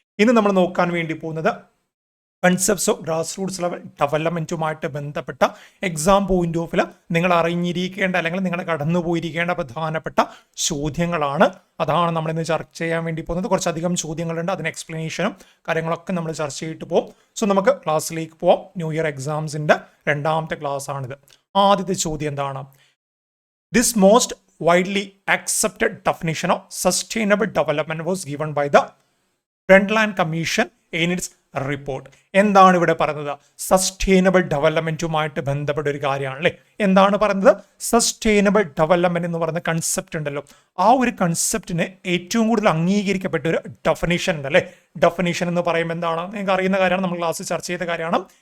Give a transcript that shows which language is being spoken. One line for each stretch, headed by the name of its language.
Malayalam: ഇന്ന് നമ്മൾ നോക്കാൻ വേണ്ടി പോകുന്നത് concepts of grass Roots level ഡെവലപ്മെന്റുമായിട്ട് ബന്ധപ്പെട്ട എക്സാം പോയിന്റ് ഓഫിൽ നിങ്ങൾ അറിഞ്ഞിരിക്കേണ്ട അല്ലെങ്കിൽ നിങ്ങൾ കടന്നുപോയിരിക്കേണ്ട പ്രധാനപ്പെട്ട ചോദ്യങ്ങളാണ്. അതാണ് നമ്മളിന്ന് ചർച്ച ചെയ്യാൻ വേണ്ടി പോകുന്നത്. കുറച്ചധികം ചോദ്യങ്ങളുണ്ട്, അതിന് എക്സ്പ്ലനേഷനും കാര്യങ്ങളൊക്കെ നമ്മൾ ചർച്ച ചെയ്തിട്ട് പോകും. സോ നമുക്ക് ക്ലാസ്സിലേക്ക് പോവാം. ന്യൂ ഇയർ എക്സാംസിന്റെ രണ്ടാമത്തെ ക്ലാസ് ആണിത്. ആദ്യത്തെ ചോദ്യം എന്താണ്?
English: This most widely accepted definition of sustainable development was given by the Brundtland Commission in its report.
Malayalam: എന്താണ് ഇവിടെ പറയുന്നത്? സസ്റ്റൈനബിൾ ഡെവലപ്മെന്റുമായിട്ട് ബന്ധപ്പെട്ട ഒരു കാര്യമാണ് അല്ലേ. എന്താണ് പറയുന്നത്? സസ്റ്റൈനബിൾ ഡെവലപ്മെന്റ് എന്ന് പറയുന്ന കൺസെപ്റ്റ് ഉണ്ടല്ലോ, ആ ഒരു കൺസെപ്റ്റിന് ഏറ്റവും കൂടുതൽ അംഗീകരിക്കപ്പെട്ട ഒരു ഡെഫിനിഷൻ ഉണ്ട് അല്ലേ. ഡെഫിനിഷൻ എന്ന് പറയുമ്പോൾ എന്താണ്? നിങ്ങൾക്ക് അറിയുന്ന കാര്യമാണ്, നമ്മൾ ക്ലാസ്സിൽ ചർച്ച ചെയ്ത കാര്യമാണ്.